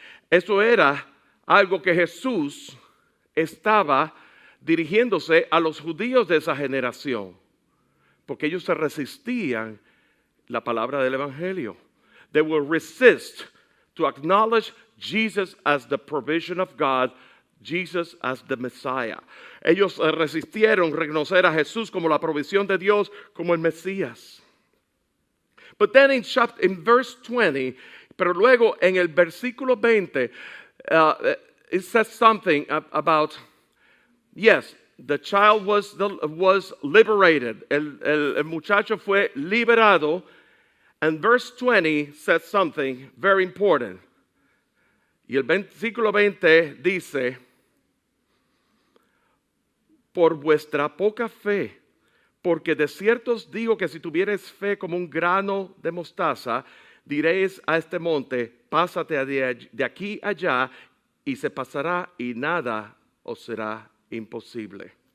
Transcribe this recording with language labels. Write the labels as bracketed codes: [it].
[es] Eso era algo que Jesús estaba dirigiéndose a los judíos de esa generación, porque ellos se resistían la palabra del evangelio. [en] They will resist to acknowledge Jesus as the provision of God, Jesus as the Messiah. [es] Ellos resistieron reconocer a Jesús como la provisión de Dios, como el Mesías. [en] But then in verse 20, [es] pero luego en el versículo 20, [en] it says something about, yes, the child was liberated. [es] El muchacho fue liberado. [en] And verse 20 says something very important. [es] Y el versículo 20 dice, por vuestra poca fe, porque de cierto os digo que si tuvierais fe como un grano de mostaza, diréis a este monte, pásate de aquí allá, y se pasará, y nada os será imposible.